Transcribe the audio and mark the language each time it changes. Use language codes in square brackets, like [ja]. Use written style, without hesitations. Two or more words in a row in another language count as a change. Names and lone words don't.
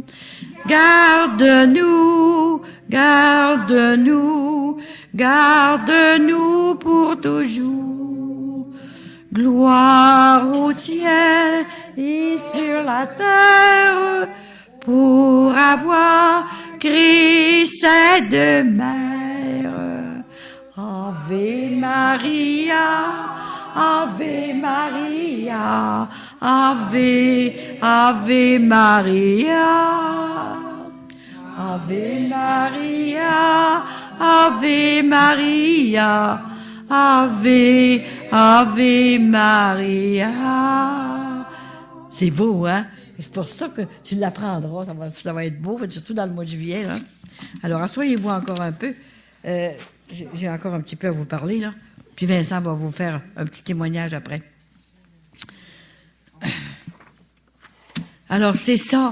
[fr] Garde-nous, garde-nous, garde-nous pour toujours. Gloire au ciel et sur la terre pour avoir créé ces deux mères. [la] Ave Maria, Ave Maria, Ave, Ave Maria. Ave Maria, Ave Maria, Ave, Ave Maria. [fr] C'est beau, hein? C'est pour ça que tu l'apprendras, ça va être beau, surtout dans le mois de juillet, là. Alors, asseyez-vous encore un peu. J'ai encore un petit peu à vous parler, là. Puis Vincent va vous faire un petit témoignage après. Alors, c'est ça.